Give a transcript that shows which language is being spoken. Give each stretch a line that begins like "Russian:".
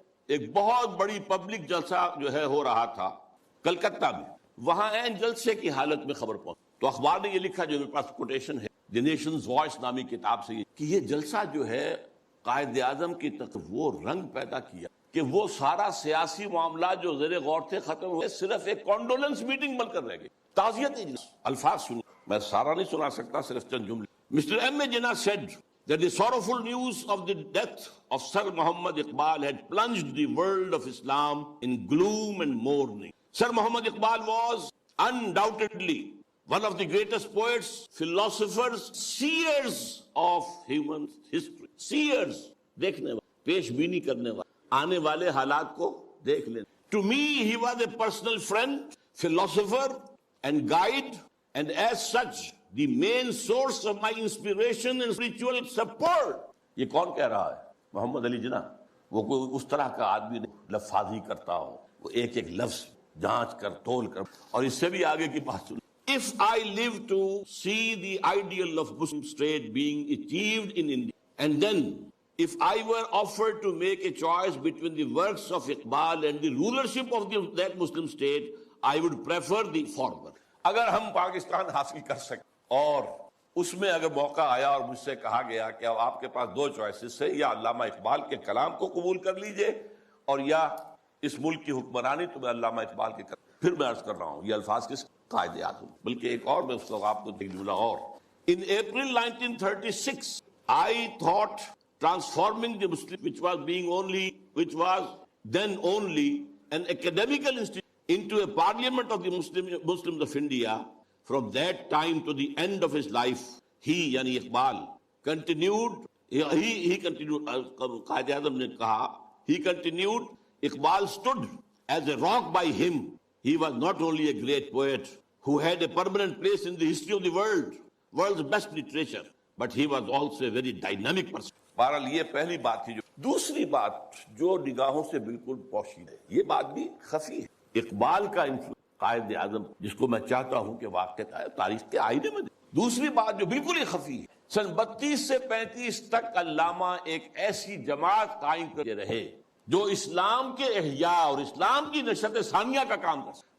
Urdu: ایک بہت بڑی پبلک جلسہ جو ہے ہو رہا تھا کلکتہ میں، وہاں عین جلسے کی حالت میں خبر پہنچ، تو اخبار نے یہ لکھا جو میرے پاس کوٹیشن ہے دی نیشنز وائس نامی کتاب سے، کہ یہ جلسہ جو ہے قائد اعظم کی طرف وہ رنگ پیدا کیا کہ وہ سارا سیاسی معاملات جو زیر غور تھے ختم ہوئے، صرف ایک کانڈولنس میٹنگ بن کر رہ گئی، تعزیت اجلاس۔ الفاظ سنیں، میں سارا نہیں سنا سکتا، صرف چند جملے۔ Mr.
English: M. A. Jinnah said that the sorrowful news of the death of Sir Muhammad Iqbal had plunged the world of Islam in gloom and mourning. Sir Muhammad Iqbal was undoubtedly one of the greatest poets, philosophers, seers of human history. Seers,
Urdu: دیکھنے والے، پیش بینی کرنے والے، آنے والے حالات کو دیکھ لینے۔
English: To me, he was a personal friend, philosopher and guide, and as such, the main source of my inspiration and spiritual support.
Urdu: یہ کون کہہ رہا ہے؟ محمد علی جناح۔ وہ کوئی اس طرح کا آدمی نہیں لفاظی کرتا ہو، وہ ایک ایک لفظ جانچ کر تول کر، اور اس سے بھی آگے کی بات سن۔
English: If I live to see the ideal of Muslim state being achieved in India, and then if I were offered to make a choice between the works of Iqbal and the rulership of that Muslim state, I would prefer the former.
Urdu: اگر ہم پاکستان حاصل کر سکیں اور اس میں اگر موقع آیا اور مجھ سے کہا گیا کہ اب آپ کے پاس دو چوائسز ہے، یا علامہ اقبال کے کلام کو قبول کر لیجئے اور یا اس ملک کی حکمرانی، تو میں علامہ اقبال کے کلام پھر میں عرض کر رہا ہوں یہ الفاظ کس قائد اعظم، بلکہ ایک اور میں اس کو آپ کو ایک جملہ اور.
English: In April 1936 I thought transforming the Muslim, which was then only an academical institution, into a parliament of the Muslims of India. From that time to the end of his life, he, yani Iqbal, continued, he continued,
Urdu: Qaid Azam ne kaha,
English: he continued, Iqbal stood as a rock by him. He was not only a great poet who had a permanent place in the history of the world's best literature, but he was also a very dynamic person.
Urdu: بہرحال یہ پہلی بات تھی. دوسری بات جو نگاہوں سے بالکل پوشیدہ ہے، یہ بات بھی خفی ہے. اقبال کا قائد اعظم جس کو میں چاہتا ہوں کہ واقعہ تاریخ کے آئینے میں دے. دوسری بات جو بالکل ہی خفی ہے، سن 32 سے 35 تک علامہ ایک ایسی جماعت قائم کرتے رہے جو اسلام کے احیاء اور اسلام کی نشرت ثانیہ کا کام کر سکتے.